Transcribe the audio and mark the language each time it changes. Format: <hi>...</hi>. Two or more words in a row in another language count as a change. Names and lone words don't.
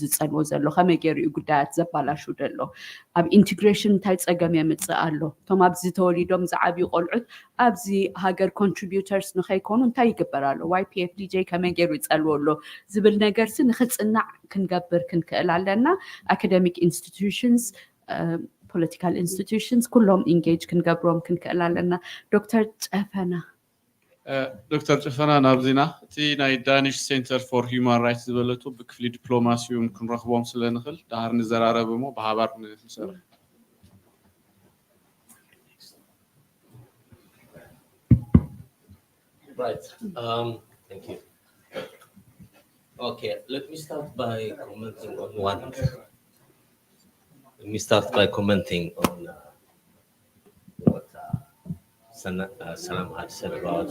<ti>ዝፀንዎ ዘሎ ከመይ ገይሩ እዩ ጉዳያት ዘባላሹ ዘሎ ኣብ ኢንቴግሬሽን እንታይ ፀገም የምፅእ ኣሎ እቶም ኣብዚ ተወሊዶም ዝዓብዩ ቆልዑት ኣብዚ ሃገር ኮንትሪቢዩተርስ ንኸይኮኑ እንታይ ይግበር ኣሎ YPFDJ ከመይ ገይሩ ይፀልዎ ኣሎ ዝብል ነገር ንኽፅናዕ ክንገብር ክንክእል ኣለና</ti> <en>academic institutions political institutions</en> <ti>ኩሎም ኢንጌጅ ክንገብሮም ክንክእል ኣለና ዶክተር ጨፈና ዶክተር ጨፈና ናብዚና እቲ ናይ ዳኒሽ ሴንተር ፎር ሂውማን ራይትስ ዝበለቱ ብክፍሊ ዲፕሎማሲውን ክንረኽቦም ስለንኽእል ዳሃር ንዘራረብ እሞ ብሃባር ንሰርሕ</ti> <en>Right. Thank you. Okay, let me start by commenting on one. Let me start by commenting on what Salam had said about.</en>